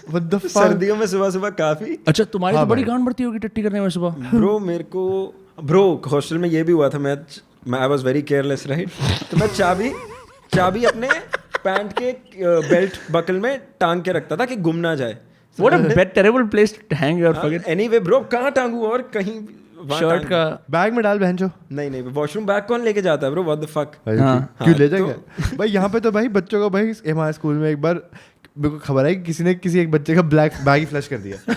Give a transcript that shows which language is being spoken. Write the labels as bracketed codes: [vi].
[en] What the fuck. [hi] सर्दियों में सुबह काफी। अच्छा, तुम्हारी तो बड़ी गांड बढ़ती होगी टट्टी करने में सुबह। ब्रो मेरे को हॉस्टल में ये भी हुआ था, मैं [en] I was very careless, right? [hi] तो मैं चाबी अपने पैंट के बेल्ट बकल में टांग के रखता था कि गुम ना जाए। [en] What a terrible place to hang your fucking anyway bro, [hi] कहाँ टांगू और कहीं शर्ट का बैग में डाल बहन जो। नहीं, वॉशरूम बैग कौन लेके जाता है ब्रो? [en] What the fuck. [hi] क्यों ले जाएगा भाई? यहाँ पे तो भाई बच्चों को, भाई हमारे स्कूल में एक बार मेरे को खबर है कि किसी एक बच्चे का ब्लैक बैग ही फ्लश कर दिया।